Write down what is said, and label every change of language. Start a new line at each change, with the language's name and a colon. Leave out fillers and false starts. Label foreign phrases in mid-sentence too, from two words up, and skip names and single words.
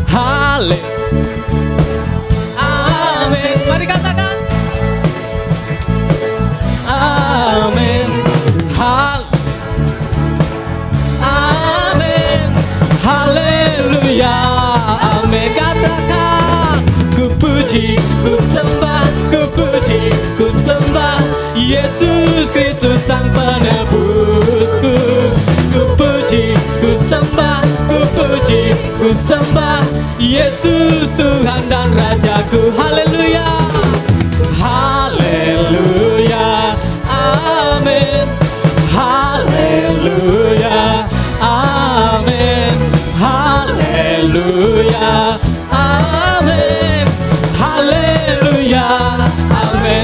Indonesian: Amin. Mari katakan. Amin. Amin. Haleluya. Amin. Katakan. Ku puji, ku sembah, ku puji, ku sembah Yesus Kristus Sang Penebusku. Ku puji, ku sembah, ku puji, ku sembah Yesus Tuhan dan Rajaku. Haleluya. Haleluya. Amin. Haleluya. haleluya, amin, haleluya, amin.